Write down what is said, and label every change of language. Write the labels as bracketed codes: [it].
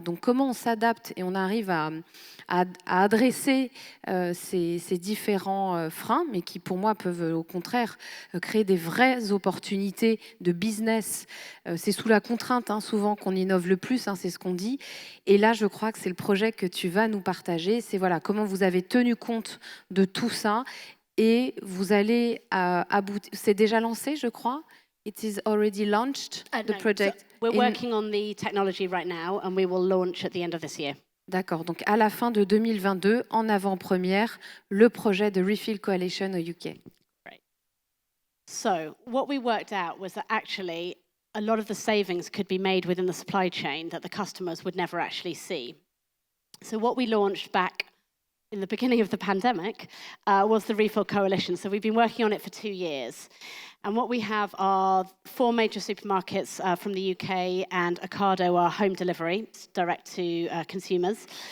[fr] Donc, comment on s'adapte et on arrive à adresser ces différents freins, mais qui, pour moi, peuvent au contraire créer des vraies opportunités de business. C'est sous la contrainte, souvent, qu'on innove le plus, c'est ce qu'on dit. Et là, je crois que c'est le projet que tu vas nous partager. C'est comment vous avez tenu compte de tout ça et vous allez aboutir. C'est déjà lancé, je crois. [en] It is already launched, the project. So we're working on the technology right now and we will launch at the end of this year. [fr] D'accord, donc à la fin de 2022, en avant-première, le projet de Refill Coalition au UK. [en] Right. So what we worked out was that actually a lot of the savings could be made within the supply chain that the customers would never actually see. So what we launched back in the beginning of the pandemic was the Refill Coalition. So we've been working on it for 2 years. And what we have are 4 major supermarkets from the UK, and Ocado are home delivery, direct to consumers.